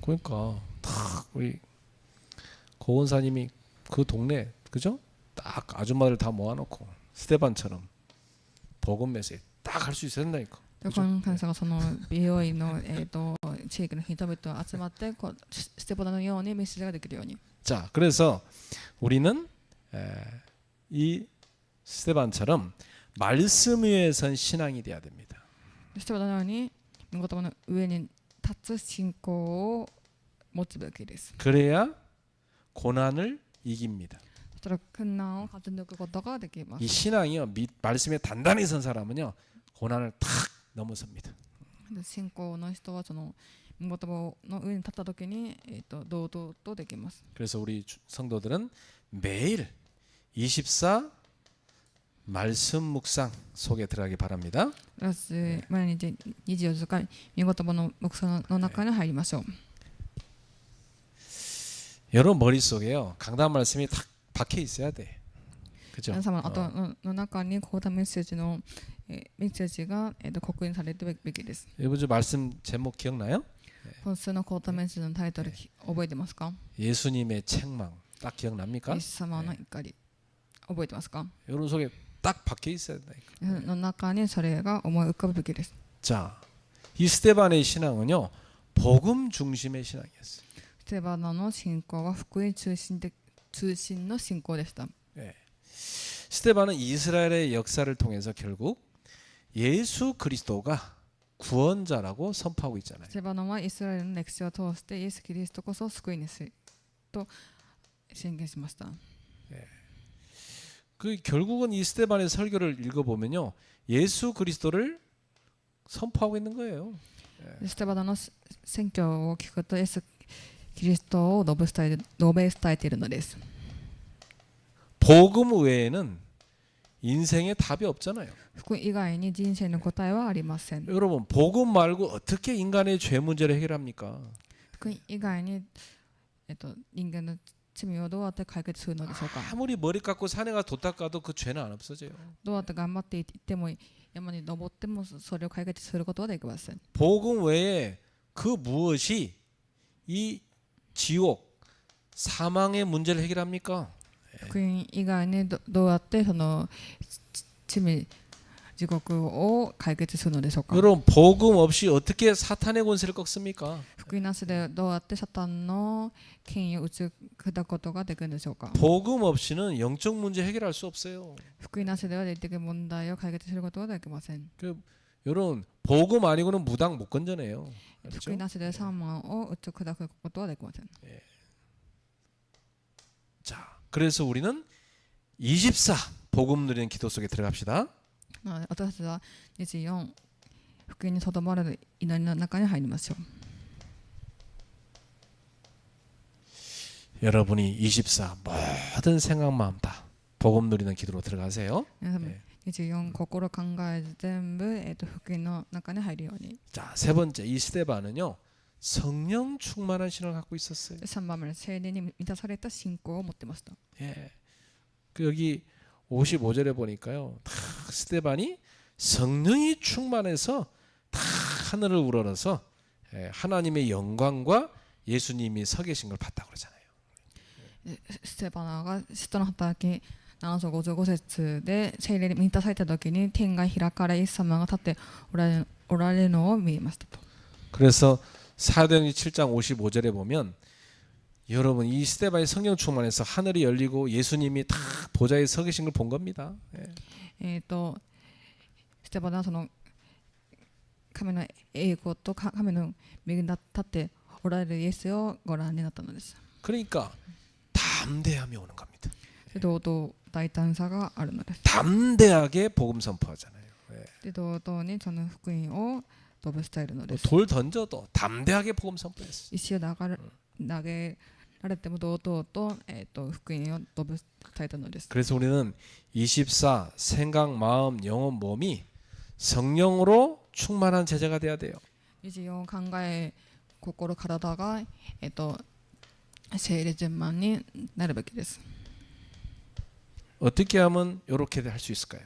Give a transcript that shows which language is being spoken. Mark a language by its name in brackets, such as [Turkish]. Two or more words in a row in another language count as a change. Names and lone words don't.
[Korean] 그러니까 딱 우리 고원사님이 그 동네, 그죠? 딱 아줌마들 다 모아놓고 스데반처럼 복음 메시지 딱 할 수 있어야 된다니까. [Japanese] この神様がその美容院の地域の人々を集まってステバノのようにメッセージができるように。 [Korean] 자, 그래서 우리는 이 스데반처럼 말씀 위에 선 신앙이 돼야 됩니다. [Japanese] ステバノのように御言葉の上に立つ信仰を持つべきです。 [Korean] 그래야 고난을 이깁니다. [Japanese] そしたら困難を勝ち抜くことができま 이 す。 [Korean] 신앙이요, 말씀에 단단히 선 사람은요 고난을 탁 넘어섭니다. [Japanese] で信仰の人はその御言葉の上に立った時に、堂々とできます。 [Korean] 그래서 우리 성도들은 매일 24 말씀 묵상 속에 들어가기 바랍니다. [Japanese] 毎日24時間御言葉の黙想の中に入りましょう。 [Korean] 여러분 머릿속에요. 강단 말씀이 탁 박혀 있어야 돼. 그죠? [Japanese] 皆様の頭の中に講談メッセージのメッセージが刻印されているべきです。 [Korean] 여러분 저 말씀 제목 기억나요? [Japanese] 本数の講談メッセージのタイトル覚えてますか？ [Korean] 예수님의 책망 딱 기억납니까? [Japanese] イエス様の怒り覚えてますか？ [Korean] 여러분 속에 딱 박혀 있어야 돼. [Japanese] の中にそれが思い浮かぶべきです。 [Korean] 자, 이 스데반의 신앙은요 복음 중심의 신앙이었어요. [Japanese] ステバナの信仰は福音中心の信仰でした。 [Korean] 예. 스데반은 이스라엘의 역사를 통해서 결국 예수 그리스도가 구원자라고 선포하고 있잖아요. [Japanese] ステバナはイスラエルの歴史を通してイエス・キリストこそ救い主と宣言しました。 [Korean] 그 결국은 이 스데반의 설교를 읽어보면요 예수 그리스도를 선포하고 있는 거예요. [Japanese] ステバナの宣教を聞くとイエス・キリストを述べ伝えているのです。 [Korean] 복음 외에는 인생에 답이 없잖아요. [Japanese] 福音以外に人生の答えはありません。 [Korean] 여러분 복음 말고 어떻게 인간의 죄 문제를 해결합니까? [Japanese] 福音以外に、人間の罪をどうやって解決するのでしょうか。 [Korean] 아무리 머리 깎고 산에 가서 도 닦아도 그 죄는 안 없어져요. [Japanese] どうやって頑張っていっても山に登ってもそれを解決することはできません。 [Korean] 복음 외에 그 무엇이 이 지옥 사망의 문제를 해결합니까? [Japanese] 福音以外にどうやってその罪地獄を解決するのでしょうか。 [Korean] 여러분 복음 없이 어떻게 사탄의 권세를 꺾습니까? [Japanese] 福音なしでどうやってサタンの権威を打ち砕くことができるんでしょうか。 [Korean] 복음 없이는 영적 문제 해결할 수 없어요. [Japanese] 福音なしでは霊的問題を解決することはできません。 [Korean] 여러분 복음 아니고는 무당 못 건져내요. [Japanese] 福音なしでサーマンを打ち砕くことはできません。 [Korean] 자, 그래서 우리는 24 복음 누리는 기도 속에 들어갑시다. [Japanese] 私たちは24福音にとどまる祈りの中に入りましょう。 [Korean] 여러분이 24 모든 생각 마음 다 복음 누리는 기도로 들어가세요. [Japanese] 皆様24心考え全部、福音の中に入るように。 [Korean] 자, 세 번째 이 스데반은요 성령 충만한 신을 갖고 있었어요. [Japanese] 3 番目の聖霊に満たされた信仰を持ってました。 [Korean] 예. 그 여기 55절에 보니까요. 다 스데반이 성령이 충만해서 다 하늘을 우러러서 하나님의 영광과 예수님이 서 계신 걸 봤다고 그러잖아요. [Japanese] ステバナが使徒の働き7章55節で聖霊に満たされた時に天が開かれイエス様が立っておられるのを見ましたと。 [Korean] 그래서 사도행전 7장 55절에 보면 여러분 이 스데반이 성령 충만해서 하늘이 열리고 예수님이 다 보좌에 서 계신 걸 본 겁니다. 예. [Japanese] ステバナはその神の栄光と神の恵みに立っておられるイエスをご覧になったのです。 [Korean] 그러니까 담대함이 오는 겁니다. [Japanese] 堂々大胆さがあるのです。 [Korean] 담대하게 복음 선포하잖아요. 예. [Japanese] で堂々にその福音を述べ伝えるのです。 [Korean] 돌 던져도 담대하게 복음 선포했어요. [Japanese] 石を投げられても堂々と、福音を述べ伝えたのです。 [Korean] 그래서 우리는 24 생각, 마음, 영혼, 몸이 성령으로 충만한 제자가 돼야 돼요. [Japanese] 24 考え心体が、聖霊全満になるべきです。 [Korean] 어떻게 하면 이렇게 할 수 있을까요?